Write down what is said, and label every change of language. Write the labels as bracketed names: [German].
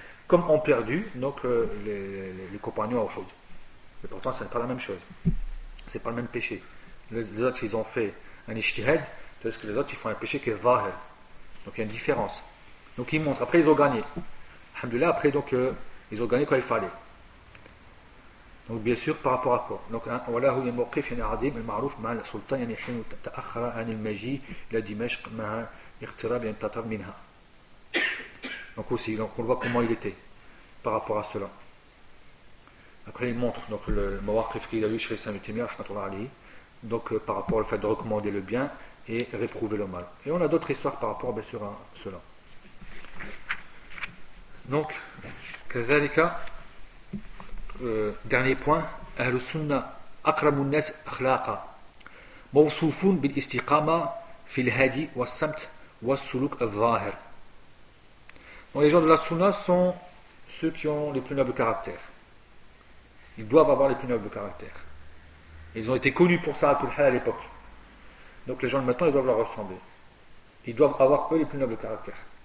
[French] Comme ont perdu donc les compagnons à Uhud. Mais pourtant ce n'est pas la même chose. Ce n'est pas le même péché. Les autres ils ont fait un ijtihad, tandis que les autres ils font un péché qui est vahir. Donc il y a une différence. Donc ils montrent, après ils ont gagné. Alhamdulillah, après donc ils ont gagné quand il fallait. Donc bien sûr par rapport à quoi? Donc voilà où il est [Arabic] موقف يعني عظيم المعروف مع السلطان يعني حين تاخر عن المجيء الى دمشق مع اقتراب التتار منها. [French] Donc aussi donc on voit comment il était par rapport à cela. Après il montre donc le موقف qu'il a eu chez Saint Timia rahmatullah alayhi, donc par rapport au fait de recommander le bien et réprouver le mal. Et on a d'autres histoires par rapport bien sûr à cela. [Arabic] Donc كذلك [French] dernier point, [Arabic] أهل السنة أقرب الناس أخلاقا موصوفون بالاستقامة في الهدي والسمت والسلوك الظاهر. [French] Donc les gens de la Sunna sont ceux qui ont les plus nobles caractères. Ils doivent avoir les plus nobles caractères. Ils ont été connus pour ça à Tulhal à l'époque. Donc les gens de maintenant, ils doivent leur ressembler. Ils doivent avoir eux les plus nobles caractères.